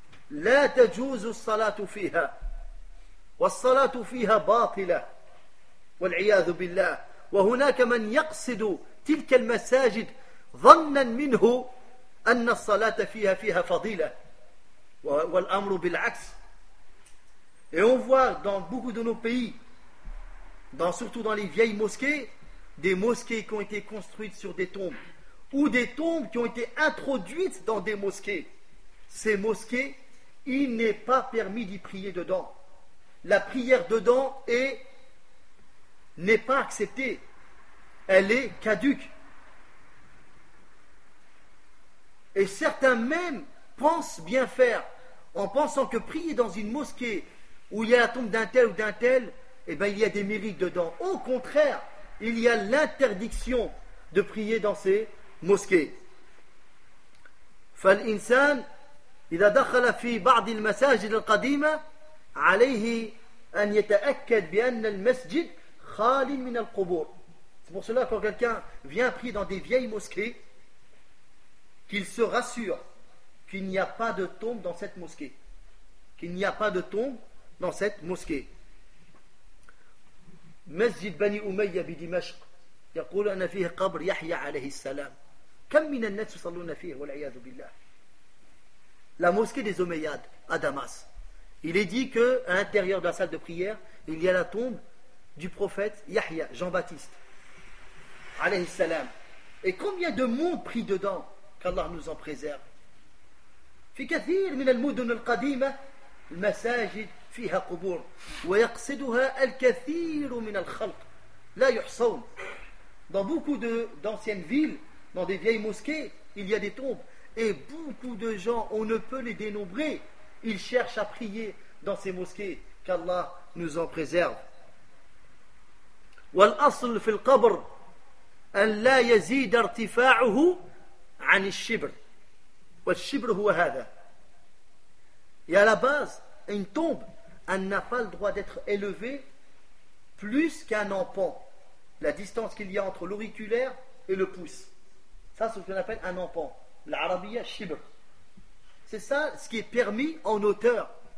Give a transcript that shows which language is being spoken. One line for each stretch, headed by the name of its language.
Arabic: لا تجوز الصلاة فيها والصلاة فيها باطلة والعياذ بالله. وهناك من يقصد تلك المساجد ظنا منه أن الصلاة فيها فيها فضيلة والأمر بالعكس.
French: Et on voit dans beaucoup de nos pays, dans, surtout dans les vieilles mosquées, des mosquées qui ont été construites sur des tombes, ou des tombes qui ont été introduites dans des mosquées. Ces mosquées, il n'est pas permis d'y prier dedans. La prière dedans n'est pas acceptée. Elle est caduque. Et certains même pensent bien faire, en pensant que prier dans une mosquée où il y a la tombe d'un tel ou d'un tel, eh bien, il y a des mérites dedans. Au contraire, il y a l'interdiction de prier dans ces mosquées.
Arabic: فالإنسان إذا دخل في بعض المساجد القديمة عليه أن يتأكد بأن المسجد خالي من القبور.
French: C'est pour cela que quand quelqu'un vient prier dans des vieilles mosquées, qu'il se rassure qu'il n'y a pas de tombe dans cette mosquée. Qu'il n'y a pas de tombe dans cette mosquée.
Arabic: مسجد بني أمية بدمشق يقول أن فيه قبر يحيى عليه السلام كم من الناس يصلون فيه والعياذ بالله.
French: La mosquée des Omeyyades à Damas. Il est dit que à l'intérieur de la salle de prière, il y a la tombe du prophète Yahya, Jean-Baptiste alayhi salam. Et combien de monde prie dedans? Qu'Allah nous en préserve.
Arabic: في كثير من المدن القديمة المساجد فيها قبور ويقصدها الكثير من الخلق لا يحصون.
French: Dans beaucoup d'anciennes villes, dans des vieilles mosquées, il y a des tombes. Et beaucoup de gens, on ne peut les dénombrer, ils cherchent à prier dans ces mosquées. Qu'Allah nous en préserve.
Arabic: والأصل في القبر أن لا يزيد ارتفاعه عن الشبر. والشبر هو هذا.
French: Et à la base, une tombe, elle n'a pas le droit d'être élevée plus qu'un empan. La distance qu'il y a entre l'auriculaire et le pouce. Ça, c'est ce qu'on appelle un empan. L'arabiya shibr. C'est ça ce qui est permis en hauteur.